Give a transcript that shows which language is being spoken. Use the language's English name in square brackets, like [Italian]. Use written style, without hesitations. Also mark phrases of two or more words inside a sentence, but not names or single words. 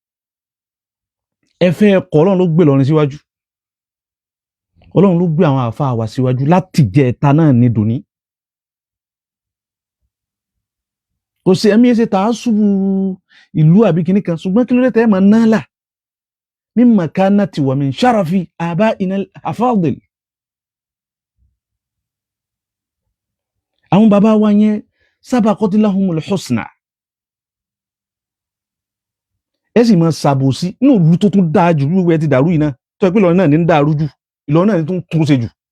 [Yoruba] ẹ fẹ́ ẹ̀kọ́ Ọlọ́run ló gbé Ìlọrin síwájú Ọlọ́run ló gbé àwọn àfáà wa síwájú láti jẹ ẹ̀ta náà ní dòní kò sí ẹ̀mí ẹsẹ̀ tàá ṣubú ìlú àbí kìíní kan ṣùgbọ́n kí ló dé tẹ́ ẹ máa ná là [Arabic] من مكانة ومن شرف آبائنا الأفاضل [Yoruba] àwọn bàbá wa yẹn [Arabic] سبقت لهم الحسنى [Yoruba] ẹ sì máa ṣàbòsí ní òru tó tún dáa jù lúwẹ̀ ti dàrú yìí náà tó ẹ pé Ìlọrin náà ní ń dàrú jù Ìlọrin náà ní tún ṣe jù